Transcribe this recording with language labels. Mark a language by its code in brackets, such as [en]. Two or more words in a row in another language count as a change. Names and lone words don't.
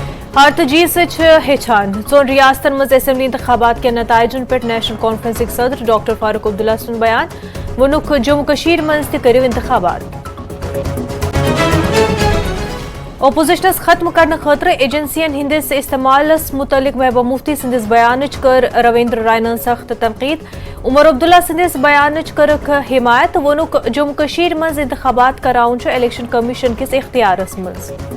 [ks] ہار تو جیت سے ہچان ژون ریاستن مز اسمبلی انتخابات کے نتائجن پہ نیشنل کانفرنس صدر ڈاکٹر فاروق عبداللہ سن بیان وونک جموں کشمیر مز تہ کرو انتخابات اپوزیشنس ختم کرنے خاطر ایجنسین ہندس استعمالس متعلق محبوبہ مفتی سندس بیانچ کر رویندر رائنن سخت تنقید عمر عبداللہ سندس بیانچ کرک حمایت وونک جموں کشمیر مز انتخابات کراؤن [en] Election Commission [ks] کس اختیارس مز